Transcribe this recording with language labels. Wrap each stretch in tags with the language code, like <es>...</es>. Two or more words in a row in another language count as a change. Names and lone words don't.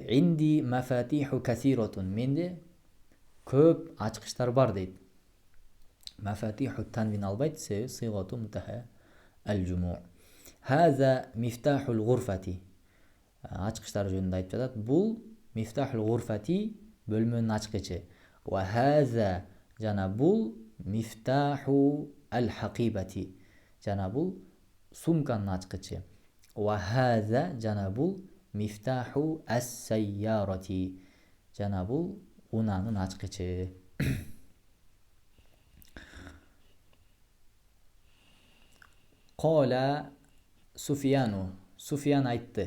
<ar>عندي مفاتيح كثيرة.</ar> <ky>Менде көп ачкычтар бар дейт. Мафатиху танвин албайт, себеби</ky> <ar>صيغة منتهى الجموع. هذا مفتاح الغرفة.</ar> <ky>Ачкычтар жөнүндө айтып жатат. Бул</ky> <ar>مفتاح الغرفة,</ar> <ky>бөлмөнүн ачкычы.</ky> <ar>وهذا</ar> <ky>жана бул</ky> <ar>مفتاح الحقيبة.</ar> <ky>Жана бул сумканын ачкычы.</ky> <ar>وهذا</ar> <ky>жана бул</ky> <ar>مفتاح السيارة.</ar> <ky>Жана бул унанын ачкычы.</ky> <ar>قال سفيان.</ar> <ky>Суфиян айтты.</ky>